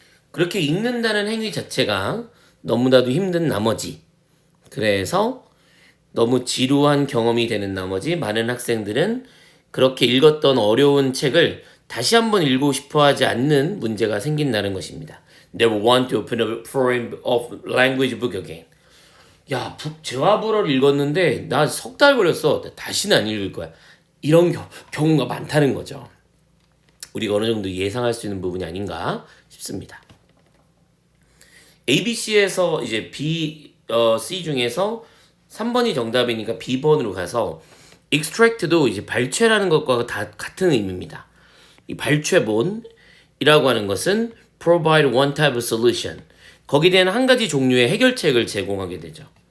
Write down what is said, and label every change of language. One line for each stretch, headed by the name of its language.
Korean: 그렇게 읽는다는 행위 자체가 너무나도 힘든 나머지, 그래서 너무 지루한 경험이 되는 나머지 많은 학생들은 그렇게 읽었던 어려운 책을 다시 한번 읽고 싶어 하지 않는 문제가 생긴다는 것입니다.
English: Never want to open a foreign language book again.
Korean: 야, 재화불어를 읽었는데 나 석 달 걸렸어. 다시는 안 읽을 거야. 이런 경우가 많다는 거죠. 우리가 어느 정도 예상할 수 있는 부분이 아닌가 싶습니다. ABC에서 이제 C 중에서 3번이 정답이니까 B번으로 가서 extract도 이제 발췌라는 것과 다 같은 의미입니다. 이 발췌본이라고 하는 것은
English: provide one type of solution.
Korean: 거기에 대한 한 가지 종류의 해결책을 제공하게 되죠.